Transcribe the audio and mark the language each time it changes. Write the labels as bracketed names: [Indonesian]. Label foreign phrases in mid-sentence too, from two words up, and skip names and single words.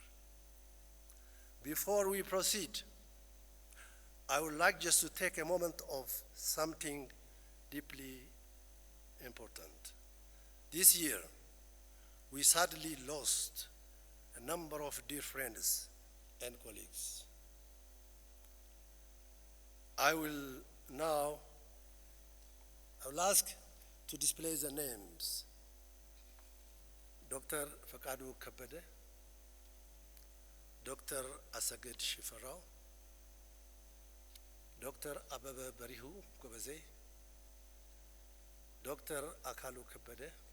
[English] Before we proceed, I would like just to take a moment of something deeply important. This year, we sadly lost a number of dear friends and colleagues. I will ask to display the names. Dr. Fakadu Kabede, Dr. Asaged Shifarao, Dr. Ababa Barihu Kobaze, Dr. Akalu Kabede.